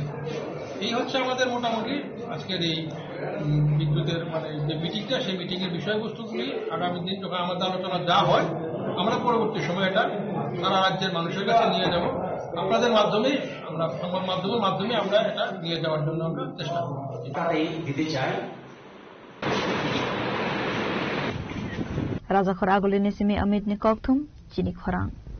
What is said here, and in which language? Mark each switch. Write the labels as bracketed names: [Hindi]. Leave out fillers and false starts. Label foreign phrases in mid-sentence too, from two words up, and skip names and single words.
[Bangla] এই হচ্ছে আমাদের মোটামুটি আজকের এই বিদ্যুতের যে মিটিংটা, সেই মিটিংয়ের বিষয়বস্তুগুলি আগামী দিন যখন আমাদের আলোচনা যা হয় আমরা পরবর্তী সময় এটা সারা রাজ্যের মানুষের কাছে নিয়ে যাব। আপনাদের মাধ্যমেই আমরা সংবাদ মাধ্যমের মাধ্যমে আমরা এটা নিয়ে যাওয়ার জন্য আমরা চেষ্টা করব। দিতে চাই [Kok Borok] Rajakhor agulini simi amit ni kokthum chini khorang.